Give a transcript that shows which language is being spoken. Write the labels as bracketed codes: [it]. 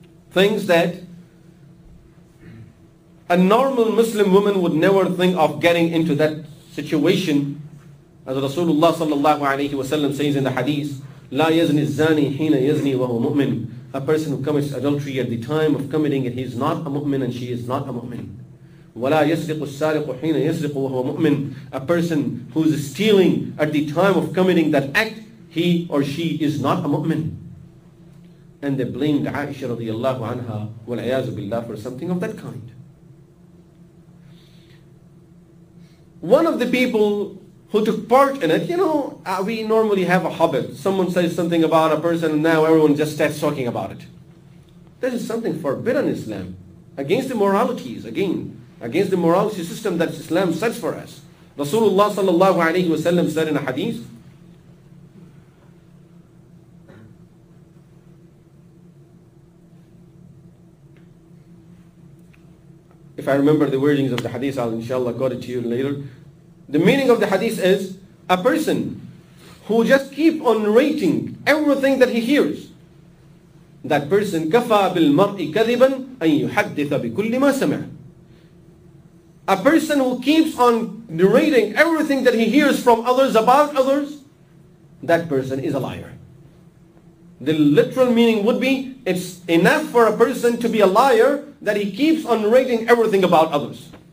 [en] Things that a normal Muslim woman would never think of getting into that situation, as Rasulullah sallallahu alayhi wa sallam says in the hadith, [ar] لا يزني الزاني حين يزني وهو مؤمن. [en] A person who commits adultery at the time of committing it, he is not a mu'min and she is not a mu'min. [ar] ولا يسرق السارق حين يسرق وهو مؤمن. [en] A person who is stealing at the time of committing that act, he or she is not a mu'min. And they blamed Aisha radiallahu anha wal-'iyāzu billah for something of that kind. One of the people who took part in it, we normally have a habit. Someone says something about a person and now everyone just starts talking about it. This is something forbidden in Islam. Against the moralities, again, against the morality system that Islam sets for us. Rasulullah sallallahu alayhi wa sallam said in a hadith, if I remember the wordings of the hadith, I'll inshallah quote it to you later. The meaning of the hadith is a person who just keep on narrating everything that he hears. That person [ar] كَفَى بِالْمَرْءِ كَذِبًا أَن يُحَدِّثَ بِكُلِّ مَا سَمِعَ. [en] A person who keeps on narrating everything that he hears from others about others, that person is a liar. The literal meaning would be, it's enough for a person to be a liar that he keeps on narrating everything about others.